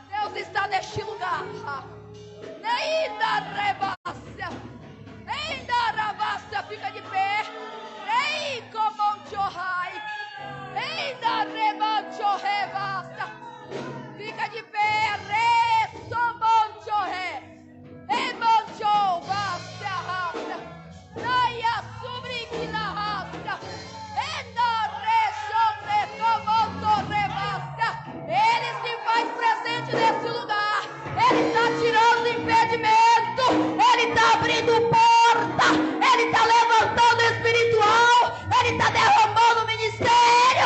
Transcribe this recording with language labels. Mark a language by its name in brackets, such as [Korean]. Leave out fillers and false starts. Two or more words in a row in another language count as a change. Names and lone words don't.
[Portuguese] Deus está neste lugar. Ainda rebácia. Ainda rabácia. Fica de pé. Ei, como um chorrai. Ainda rebácia. Rebácia. Fica de pé. Resomon chorré. Emanchou. Vácia raça. Naia subriquina raça. Ele se faz presente nesse lugar. Ele está tirando impedimento. Ele está abrindo porta. Ele está levantando o espiritual. Ele está derramando o ministério.